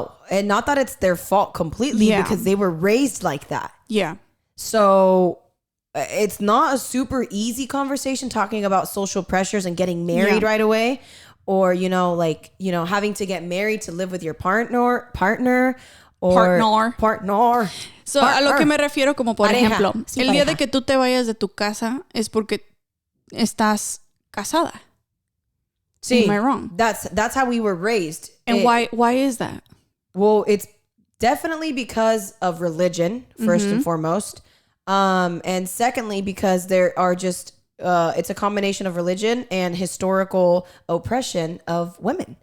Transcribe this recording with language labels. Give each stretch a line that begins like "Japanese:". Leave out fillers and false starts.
English: And not that it's their fault completely, because they were raised like that. Yeah. So it's not a super easy conversation talking about social pressures and getting married right away, or having to get married to live with your partner.
Spanish: So a lo que me refiero, como por ejemplo, el día de que tú te vayas de tu casa es porque estás casada.
English: See, am I wrong? That's how we were raised. And why is that? Well, it's definitely because of religion, first and foremost. And secondly, because there are just it's a combination of religion and historical oppression of women.